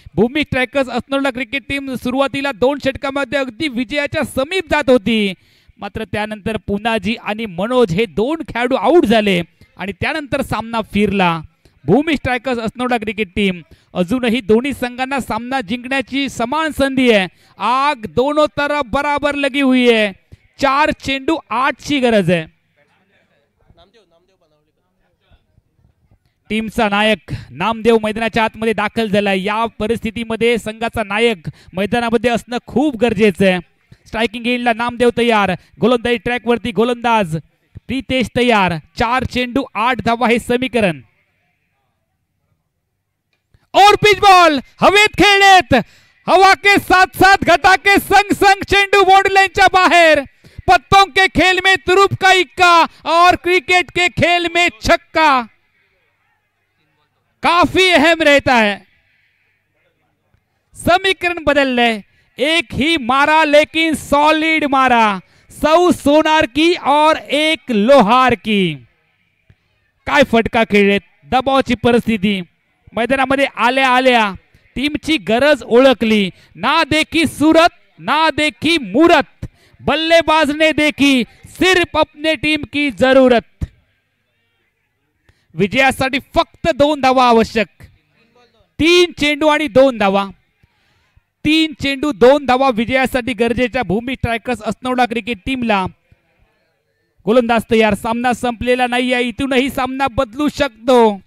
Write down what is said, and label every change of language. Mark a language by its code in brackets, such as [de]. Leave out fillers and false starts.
[mr] भूमी strikers असनवडा cricket team सुरुवातीला 2 षटकामध्ये अगदी विजयाच्या समीप जात होती, मात्र त्यानंतर पुनाजी आणि मनोज हे 2 खेळाडू आउट झाले आणि त्यानंतर सामना फिरला। भूमी स्ट्रायकर्स असनवडा क्रिकेट टीम अजूनही दोन्ही संघांना सामना जिंकण्याची समान संधी आहे। [hi] आग दोनों तरफ बराबर लगी हुई है। [mr] 4 चेंडू 8 ची गरज आहे। टीमचा नायक नामदेव मैदानाच्या आतमध्ये दाखल झाला। या परिस्थितीमध्ये संघाचा नायक मैदानामध्ये असणं खूप गरजेचं आहे। स्ट्रायकिंग एंडला नामदेव तयार। गोलंदाजी ट्रॅकवरती गोलंदाज प्रीतेश तयार। 4 चेंडू 8 धावा हे समीकरण। और पिच बॉल हवेत खेळलेत। [hi] हवा के साथ साथ घटा के संग संग [mr] चेंडू बाउंड्री लाइनच्या बाहेर। [hi] पत्तों के खेल में तुरुप का इक्का और क्रिकेट के खेल में छक्का काफी अहम रहता है। समीकरण बदल रहे, एक ही मारा लेकिन सॉलिड मारा। 100 सोनार की और 1 लोहार की। [mr] काय फटका खेळलेत। दबावाची परिस्थिती मैदानामध्ये आल्या आल्या टीमची गरज ओळखली। [hi] ना देखी सूरत ना देखी मूरत, बल्लेबाज ने देखी सिर्फ अपने टीम की जरूरत। [mr] विजयासाठी फक्त 2 धावा आवश्यक। 3 चेंडू आणि 2 धावा। 3 चेंडू 2 धावा विजयासाठी गरजेच्या भूमी स्ट्रायकर्स असनवडा क्रिकेट टीमला गोलंदाज तयार. सामना संपलेला नाहीये, इथूनही सामना बदलू शकतो.